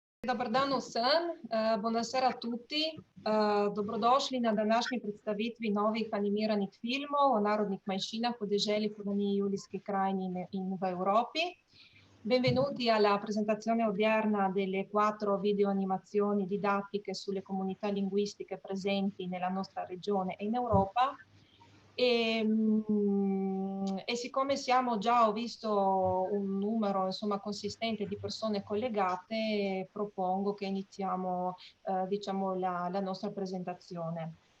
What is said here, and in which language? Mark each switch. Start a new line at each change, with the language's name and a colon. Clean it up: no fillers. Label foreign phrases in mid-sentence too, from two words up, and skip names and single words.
Slovenian: dobar dan vsem,
Italian: buonasera a tutti.
Slovenian: Dobrodošli na današnji predstavitvi novih animiranih filmov o narodnih manjšinah v deželi Furlaniji, Julijski krajini in v Evropi.
Italian: Benvenuti alla presentazione odierna delle 4 videoanimazioni didattiche sulle comunità linguistiche presenti nella nostra regione e in Europa. E siccome siamo già, ho visto un numero insomma consistente di persone collegate, propongo che iniziamo diciamo la nostra presentazione.